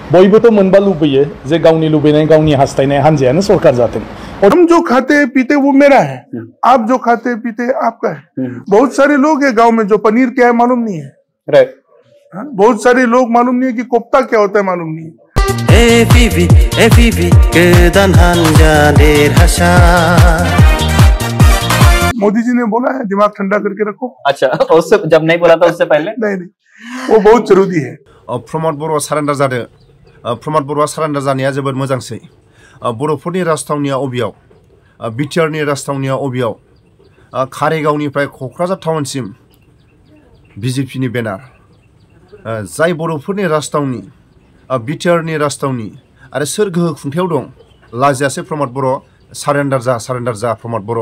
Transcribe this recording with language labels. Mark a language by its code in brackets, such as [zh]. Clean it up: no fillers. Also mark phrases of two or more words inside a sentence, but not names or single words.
[brx] बयबोथ' मोनबा लुबैयो जे गावनि लुबैनाय गावनि हास्थायनाय हान्जायानो सरकार जाथों। [hi] हम जो खाते पीते वो मेरा है, आप जो खाते पीते आपका है। बहुत सारे लोग है गांव में जो पनीर क्या है मालूम नहीं है, राइट। बहुत सारे लोग मालूम नहीं है कि कोफ्ता क्या होता है मालूम नहीं है। मोदी जी ने बोला है दिमाग ठंडा करके रखो। अच्छा, उससे जब नहीं बोला था उससे पहले? नहीं, वो बहुत जरूरी है। [brx] प्रमोद बर' सारेन्डार जादों। प्रमोद बर'आ सारेन्डार जानाया जोबोद मोजांसै। बर'फोरनि राजथावनिया अबेयाव? बिटिआरनि राजथावनिया अबेयाव? कारिगावनिफ्राय क'क्राझार टाउनसिम बिजेपिनि बेनार। जाय बर'फोरनि राजथावनि, बिटिआरनि राजथावनि आरो सोर गोहो खुंथायाव दं लाजियासै प्रमोद बर' सारेन्डार जा प्रमोद बर'।